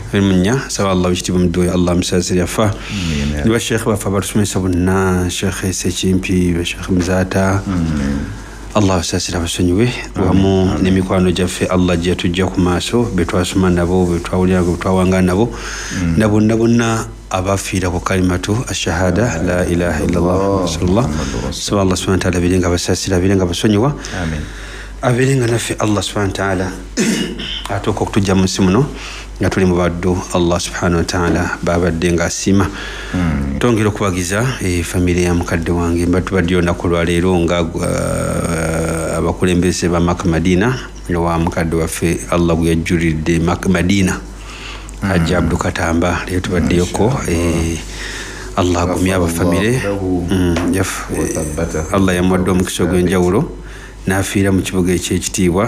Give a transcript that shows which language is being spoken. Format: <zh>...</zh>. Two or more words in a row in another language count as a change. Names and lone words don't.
<lg>Munnya saba Allah ekitiibwa mu dduwa Allah musaasire yafa. Ne basheekhe baffe abatusomesa bonna Sheikh Sekimpi Sheikh Muzata Allah asaasire abasonyiwe wamu n'emikwano gyaffe Allah gye tujja ku maaso be twasoma nabo be twawulira be twawanga nabo na bonna abafiira ku</lg> <ar>كلمة الشهادة لا إله إلا الله رسول الله.</ar> <lg>So</lg> <ar>الله سبحانه وتعالى</ar> <lg>abeere nga abasaasire abeere nga abasonyiwa abeere nga naffe</lg> <ar>الله سبحانه وتعالى</ar> <lg>atooka okutujja mu nsi muno nga tuli mu baddu</lg> <ar>الله سبحانه وتعالى</ar> <lg>babadde nga asiima. Tongera okubagiza family ya mukadde wange mbadde olunaku lwaleero nga abakulembeze ba Makka Madina wa mukadde waffe Allah gwe yajjulidde Makka Madina Hajji Abdul Katamba leero tubaddeyoko Allah agumye abafamile Allah yamuwadde omukisa ogw'enjawulo n'afiira mu kibuga eky'ekitiibwa.</lg>